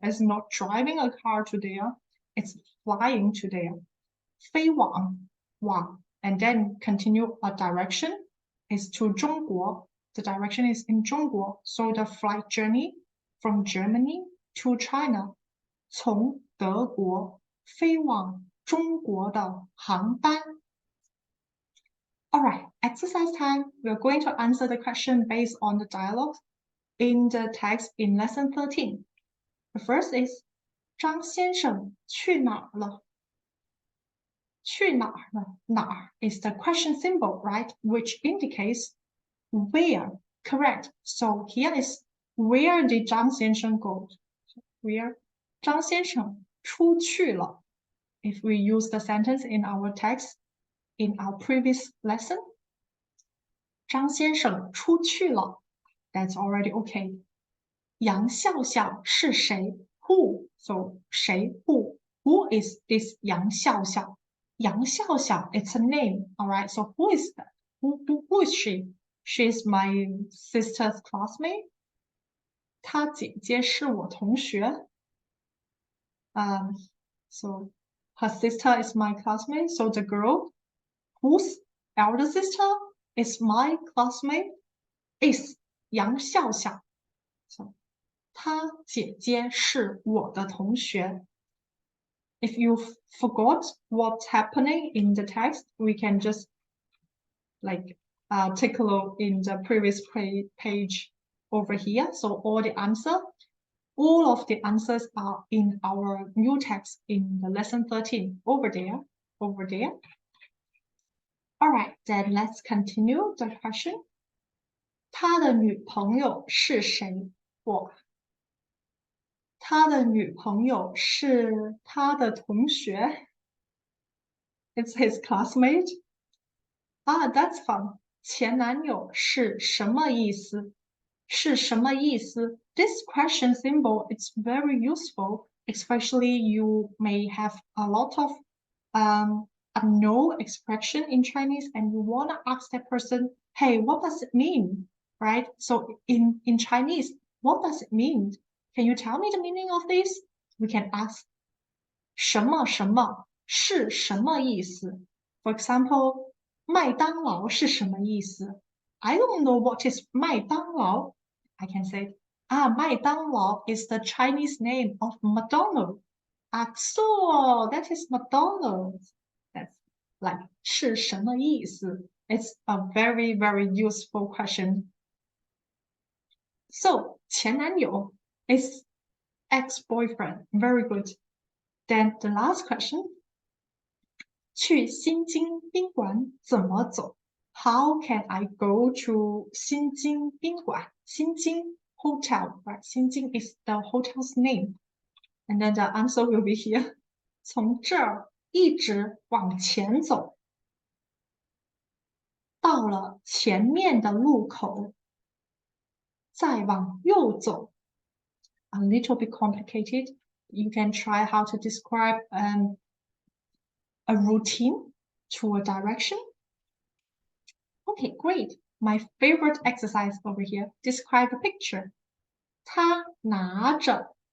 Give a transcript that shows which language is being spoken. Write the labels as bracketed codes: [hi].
[en] It's not driving a car to there. It's flying to there. [zh] 飞往 [en] and then continue a direction is to 中国. The direction is in 中国. So the flight journey from Germany to China. [zh] 从德国飞往中国的航班. [en] All right, exercise time. We're going to answer the question based on the dialogue in the text in lesson 13. The first is [zh] 张先生去哪儿了？去哪儿了？ [en] 哪儿 is the question symbol, right? Which indicates where. Correct. So here is where did 张先生 go? Where? [zh] 张先生出去了. [en] If we use the sentence in our text in our previous lesson, [zh] 张先生出去了. [en] That's already okay. [zh] 杨笑笑是谁? [en] Who? So 谁 who? Who is this 杨笑笑? 杨笑笑, it's a name. All right. So who is that? Who is she? She is my sister's classmate. [zh] 她姐姐是我同学. [en] So her sister is my classmate. So the girl whose elder sister is my classmate is 杨笑笑. [zh] So 她姐姐是我的同学. [en] If you forgot what's happening in the text, we can just take a look in the previous page over here. So all of the answers are in our new text in the lesson 13 over there. All right, then let's continue the question. [zh] 他的女朋友是谁？他的女朋友是他的同学。 [en] It's his classmate. That's fun. [zh] 前男友是什么意思？是什么意思？ [en] This question symbol is very useful, especially you may have a lot of unknown expression in Chinese and you want to ask that person, hey, what does it mean? Right? So in Chinese, what does it mean? Can you tell me the meaning of this? We can ask [zh] 什么什么是什么意思？ [en] For example, [zh] 麦当劳是什么意思？ [en] I don't know what is 麦当劳. I can say, 麦当劳 is the Chinese name of McDonald's. So that is McDonald's. That's like [zh] 是什么意思? [en] It's a very, very useful question. So 前男友 is ex-boyfriend. Very good. Then the last question. [zh] 去新津宾馆怎么走? [en] How can I go to 新津宾馆? 新津 hotel, right? 新津 is the hotel's name. And then the answer will be here. [zh] 从这儿一直往前走，到了前面的路口，再往右走。 [en] A little bit complicated. You can try how to describe a routine to a direction. Okay, great. My favorite exercise over here. Describe a picture. [zh] 他拿着.